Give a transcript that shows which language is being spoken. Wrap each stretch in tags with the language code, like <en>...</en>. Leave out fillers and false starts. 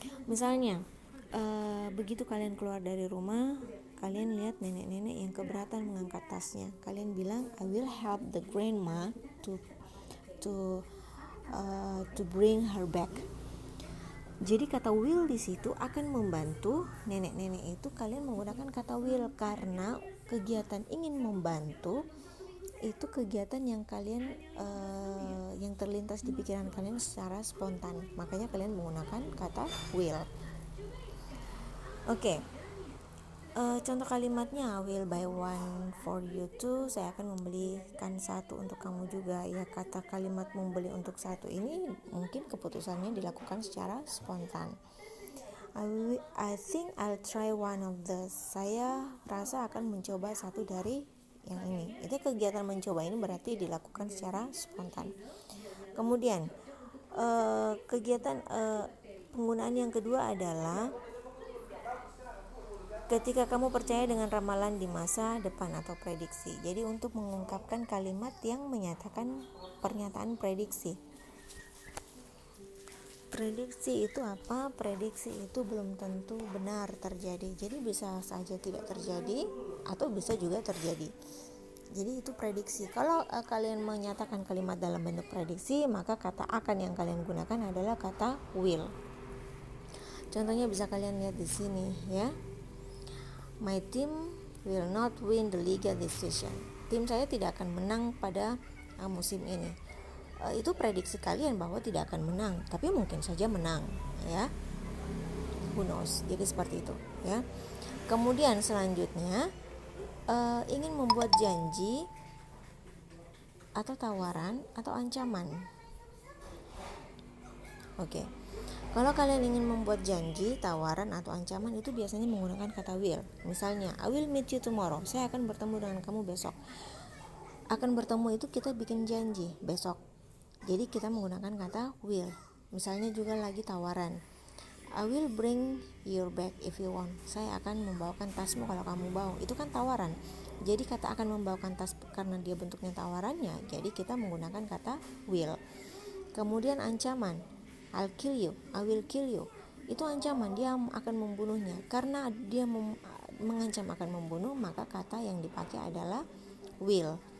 <id>Misalnya, begitu kalian keluar dari rumah, kalian lihat nenek-nenek yang keberatan mengangkat tasnya. Kalian bilang,</id> <en>I will help the grandma to bring her back.</en> <id>Jadi kata will di situ akan membantu nenek-nenek itu. Kalian menggunakan kata will karena kegiatan ingin membantu itu kegiatan yang kalian yang terlintas di pikiran kalian secara spontan. Makanya kalian menggunakan kata will. Oke. Contoh kalimatnya,</id> <en>I will buy one for you too.</en> <id>Saya akan membelikan satu untuk kamu juga. Ya, kata kalimat membeli untuk satu ini mungkin keputusannya dilakukan secara spontan.</id> <en>I think I'll try one of those.</en> <id>Saya rasa akan mencoba satu dari yang ini. Itu kegiatan mencoba ini berarti dilakukan secara spontan. Kemudian kegiatan penggunaan yang kedua adalah ketika kamu percaya dengan ramalan di masa depan atau prediksi. Jadi untuk mengungkapkan kalimat yang menyatakan pernyataan prediksi. Prediksi itu apa? Prediksi itu belum tentu benar terjadi. Jadi bisa saja tidak terjadi atau bisa juga terjadi. Jadi itu prediksi. Kalau kalian menyatakan kalimat dalam bentuk prediksi, maka kata akan yang kalian gunakan adalah kata will. Contohnya bisa kalian lihat di sini ya.</id> <en>My team will not win the Liga this season.</en> <id>Tim saya tidak akan menang pada musim ini. Itu prediksi kalian bahwa tidak akan menang, tapi mungkin saja menang, ya.</id> <en>Who knows?</en> <id>Jadi seperti itu, ya. Kemudian selanjutnya ingin membuat janji atau tawaran atau ancaman. Oke. Kalau kalian ingin membuat janji, tawaran atau ancaman itu biasanya menggunakan kata will. Misalnya,</id> <en>I will meet you tomorrow.</en> <id>Saya akan bertemu dengan kamu besok. Akan bertemu itu kita bikin janji besok. Jadi kita menggunakan kata will. Misalnya juga lagi tawaran.</id> <en>I will bring your bag if you want.</en> <id>Saya akan membawakan tasmu kalau kamu mau. Itu kan tawaran. Jadi kata akan membawakan tas karena dia bentuknya tawarannya. Jadi kita menggunakan kata will. Kemudian ancaman.</id> <en>I'll kill you, I will kill you.</en> <id>Itu ancaman, dia akan membunuhnya. Karena dia mengancam akan membunuh, maka kata yang dipakai adalah will.</id>